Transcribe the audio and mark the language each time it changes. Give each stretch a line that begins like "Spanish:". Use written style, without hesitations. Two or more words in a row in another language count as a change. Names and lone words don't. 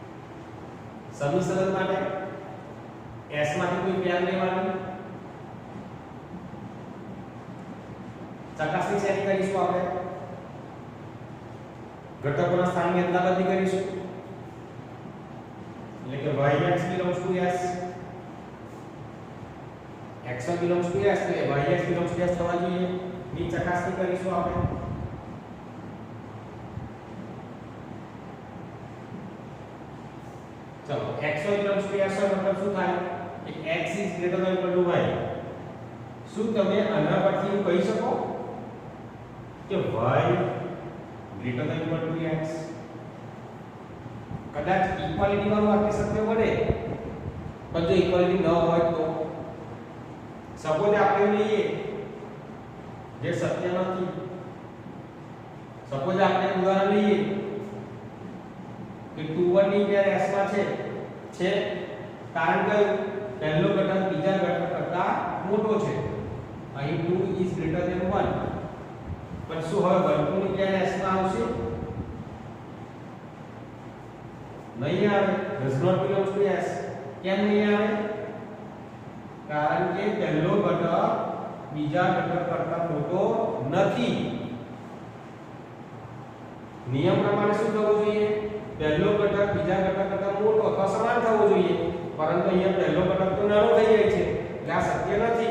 Gujarati: સમી સંબંધ માટે s માંથી કોઈ પેર લેવાની ચકાસણી શેની કરીશું આપણે? ઘટકોના સ્થાનની અદલાબદલી કરીશું, એટલે કે
English: yx belongs to s, x1 belongs to s,
Gujarati: એટલે
English: yx belongs to s
Gujarati: થવા જોઈએ. ની ચકાસણી કરીશું આપણે. ચલો
English: x1 belongs to s
Gujarati: મતલબ શું થાય કે
English: x is greater than equal to y.
Gujarati: શું તમે આના પરથી એવું કહી શકો કે
English: y greater than equal to x?
Gujarati: કદાચ ઇક્વાલિટી વાળું વાક્ય સત્ય બને, પણ જો ઇક્વાલિટી ન હોય તો સપોઝ આપણે લઈએ જે સત્ય નથી. સપોઝ આપણે ઉદાહરણ લઈએ કે 2 1 ની પેર s માં છે કારણ કે પહેલો ઘટક બીજા ઘટક કરતા મોટો છે.
English: અહીં 2 is greater than 1.
Gujarati: પણ શું હવે 1 2 ની પેર s માં આવશે? નહીં આવે.
English: does not belong to s.
Gujarati: કેમ નહીં આવે? કારણ કે પહેલો ઘટક બીજા ઘટક કરતા મોટો નથી. નિયમ પ્રમાણે શું થવું જોઈએ? પહેલો ઘટક બીજા ઘટક કરતા મોટો અથવા સમાન થવો જોઈએ, પરંતુ અહીંયા પહેલો ઘટક તો નાનો થઈ જાય છે, એટલે આ સત્ય નથી.